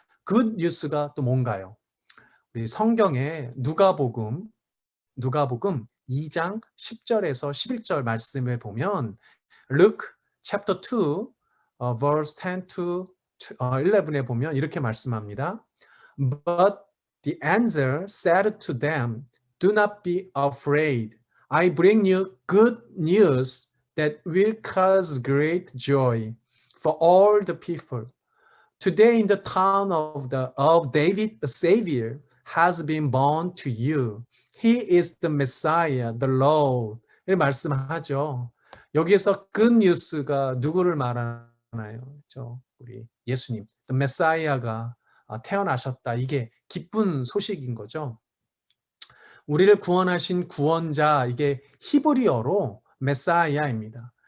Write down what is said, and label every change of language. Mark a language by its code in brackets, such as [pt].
[ko] good news가 또 뭔가요? 우리 성경에 누가복음 2장 10절에서 11절 말씀을 보면 [en] Luke chapter 2 verse 10 to 11 [ko] 에 보면 이렇게 말씀합니다. [en] But the answer said to them, Do not be afraid. I bring you good news that will cause great joy for all the people. Today in the town of David, a Savior has been born to you. He is the Messiah, the Lord. [ko] 이렇게 말씀하죠. 여기에서 good news가 누구를 말하나요? 우리 예수님, the Messiah가 태어나셨다. 이게 기쁜 소식인 거죠. 우리를 구원하신 구원자, 이게 히브리어로 메사이아입니다.